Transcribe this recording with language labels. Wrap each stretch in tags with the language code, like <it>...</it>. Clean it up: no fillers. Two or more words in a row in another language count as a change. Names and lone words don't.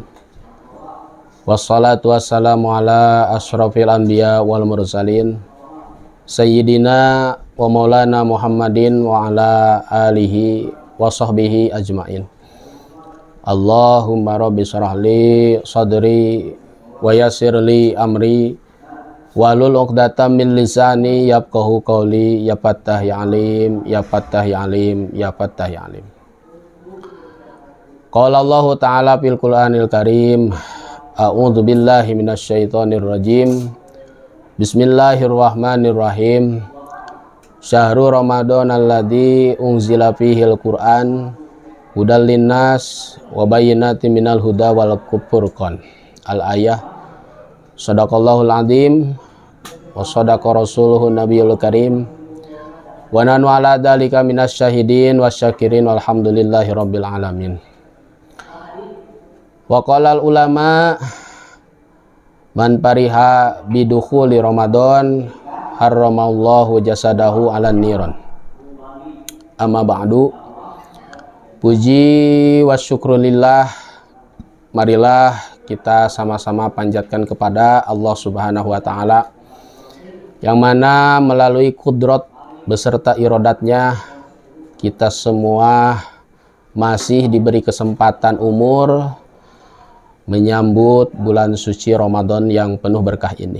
<ar>والصلاة والسلام على أشرف الأنبياء والمرسلين سيدنا ومولانا محمد وعلى آله وصحبه أجمعين. اللهم رب اشرح لي صدري ويسر لي أمري واحلل عقدة من لساني يفقهوا قولي. يا فتاح يا عليم، يا فتاح يا عليم، يا فتاح يا عليم. قال الله تعالى في القرآن الكريم، أعوذ بالله من الشيطان الرجيم. بسم الله الرحمن الرحيم. شهر رمضان الذي أنزل فيه القرآن هدى للناس وبينات من الهدى والفرقان. الآية. صدق الله العظيم وصدق رسوله النبي الكريم ونحن على ذلك من الشاهدين والشاكرين والحمد لله رب العالمين. وقال العلماء من فرح بدخول رمضان حرم الله جسده على النيران. أما بعد. Puji والشكر لله,</ar> <id>marilah kita sama-sama panjatkan kepada Allah</id> <ar>سبحانه وتعالى,</ar> <id>yang mana melalui kudrat beserta irodatnya kita semua masih diberi kesempatan umur menyambut bulan suci Ramadan yang penuh berkah ini.</id>